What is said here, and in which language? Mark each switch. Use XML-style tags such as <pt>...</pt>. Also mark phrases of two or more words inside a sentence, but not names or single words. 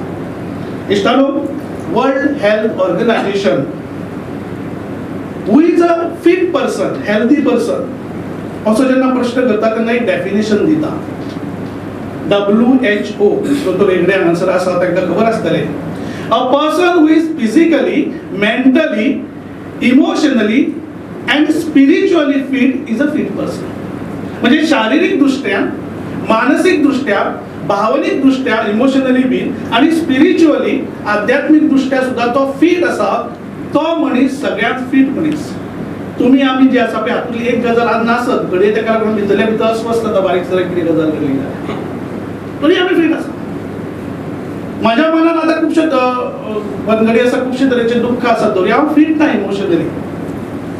<kok>इश्टानो, वर्ल्ड हेल्थ ऑर्गनायझेशन</kok> <en>who is a fit person, healthy person</en> <kok>असो जेन्ना प्रश्न करता तेन्ना एक डेफिनेशन दिता. WHO तो वेगळे आन्सर आसा तांकां खबर आसतलें.</kok> <en>A person who is physically, mentally, emotionally and spiritually fit is a fit person.</en> <mr>म्हणजे शारीरिक दृष्ट्या, मानसिक दृष्ट्या, भावनिक दृष्ट्या,</mr> <en>emotionally being</en> <mr>आणि स्पिरिच्युअली आध्यात्मिक दृष्ट्या सुद्धा तो फिट असा.</mr> <kok>तो मनीस सगळ्यात फिट मनीस. तुम्ही आम्ही जे आसा पळय हातूंतली एक गजाल आज नासत घडये तेका लागून भितरल्या भितर अस्वस्थता बारीक सारीक कितें गजाल घडली तरी आमी फिट आसा. माझ्या मनात आता खूपशे बनगडी आसा, खूपशे तरेचे दुःख आसा तरी हांव फिट ना इमोशनली.</kok>